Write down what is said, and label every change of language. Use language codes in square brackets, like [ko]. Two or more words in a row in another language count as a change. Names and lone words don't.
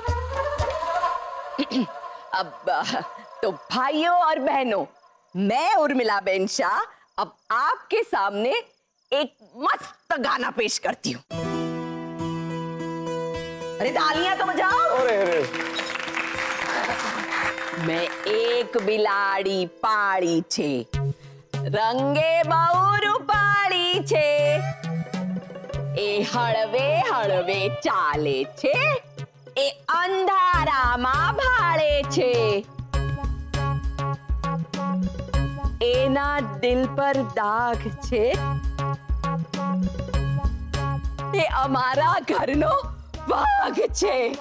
[hi] अब तो भाइयों और बहनों, मैं उर्मिला बेन शाह अब आपके सामने एक मस्त गाना पेश करती हूँ। अरे तालियां तो बजाओ। अरे [gu] મેં એક બિલાડી પાળી છે, રંગે બહુ રૂપાળી છે, એ હળવે હળવે ચાલે છે, એ અંધારામાં ભાગે છે, એના દિલ પર દાગ છે, એ અમારા ઘરનો વાઘ છે।